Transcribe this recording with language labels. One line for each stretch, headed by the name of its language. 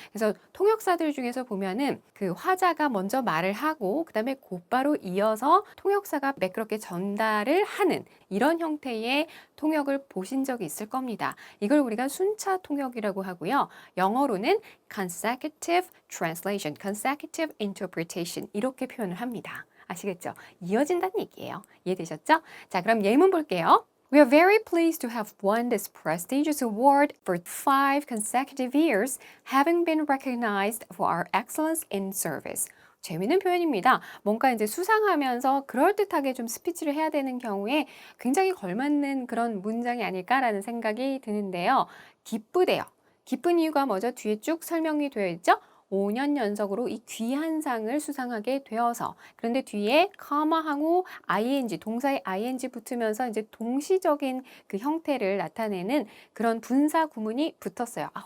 Korean: 그래서 통역사들 중에서 보면은 그 화자가 먼저 말을 하고 그다음에 곧바로 이어서 통역사가 매끄럽게 전달을 하는 이런 형태의 통역을 보신 적이 있을 겁니다. 이걸 우리가 순차 통역이라고 하고요. 영어로는
English: consecutive translation, consecutive interpretation
Korean: 이렇게 표현을 합니다. 아시겠죠? 이어진다는 얘기예요. 이해되셨죠? 자, 그럼 예문 볼게요.
English: We are very pleased to have won this prestigious award for 5 consecutive years, having been recognized for our excellence in service.
Korean: 재미있는 표현입니다. 뭔가 이제 수상하면서 그럴듯하게 좀 스피치를 해야 되는 경우에 굉장히 걸맞는 그런 문장이 아닐까라는 생각이 드는데요. 기쁘대요. 기쁜 이유가 뭐죠? 뒤에 쭉 설명이 되어 있죠? 5년 연속으로 이 귀한 상을 수상하게 되어서 그런데 뒤에 comma하고 ing 동사의 ing 붙으면서 이제 동시적인 그 형태를 나타내는 그런 분사 구문이 붙었어요.